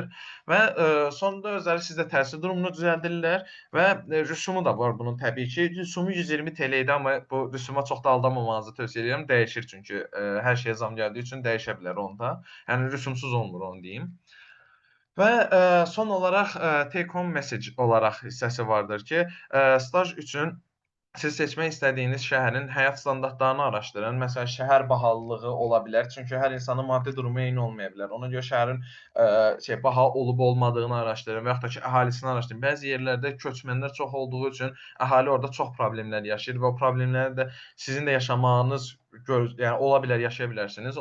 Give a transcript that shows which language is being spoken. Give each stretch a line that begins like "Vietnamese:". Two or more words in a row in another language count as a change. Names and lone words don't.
Azerbaijani: Və sonda özləri sizdə təhsil durumunu düzəldirlər və rüsumu da var bunun təbii ki. Rüsumu 120 TL idi, amma bu rüsuma çox da aldanmamanızı tövsiyə edirəm. Dəyişir çünki hər şeyə zam gəldiyi üçün dəyişə bilər onda. Yəni rüsumsuz olmur onu deyim. Və son olaraq
English: take home message
Azerbaijani: olaraq hissəsi vardır ki, staj üçün siz seçmək istədiyiniz şəhərin həyat standartlarını araşdırın. Məsələn, şəhər bahalılığı ola bilər. Çünki hər insanın maddi durumu eyni olmaya bilər. Ona görə şəhərin baha olub-olmadığını araşdırın və yaxud da ki, əhalisini araşdırın. Bəzi yerlərdə köçmənlər çox olduğu üçün əhali orada çox problemlər yaşayır və o problemləri də sizin də yaşamağınız yəni ola bilər, yaşaya bilərsiniz.